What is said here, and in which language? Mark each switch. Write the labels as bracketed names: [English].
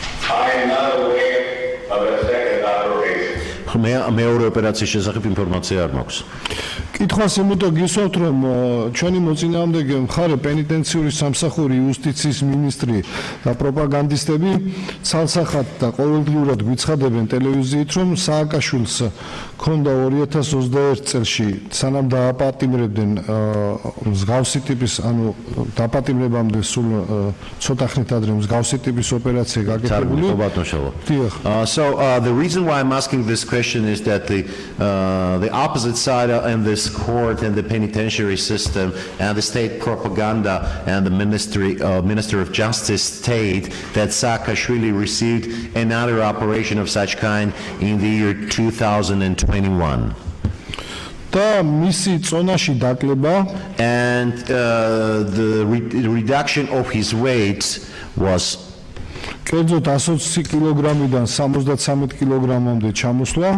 [English] I am not aware of a second operation. [Georgian] მეორე ოპერაციის შესახებ ინფორმაცია არ მაქვს. კითხვას იმითო გისურვებთ რომ ჩვენი მოწინააღმდეგე მხარე პენიტენციური სამსახური იუსტიციის მინისტრი და პროპაგანდისტები ცალსახად და ყოველდღიურად გვიცხადებენ ტელევიზიით რომ სააკაშვილს ქონდა 2021 წელში სანამ დააპატიმრებდნენ მსგავსი ტიპის ანუ დაპატიმრებამდე სულ ცოტა ხნით ადრე მსგავსი ტიპის ოპერაცია გაკეთებული. [English] So the reason why I'm asking this question is that the opposite side and this court and the penitentiary system and the state propaganda and the Minister of Justice state that Saakashvili received another operation of such kind in the year 2021. [Georgian] და მისი წონაში დაკლება [English] and the reduction of his weight was [Georgian] კერძოდ 120 კილოგრამიდან 73 კილოგრამამდე ჩამოსვლა.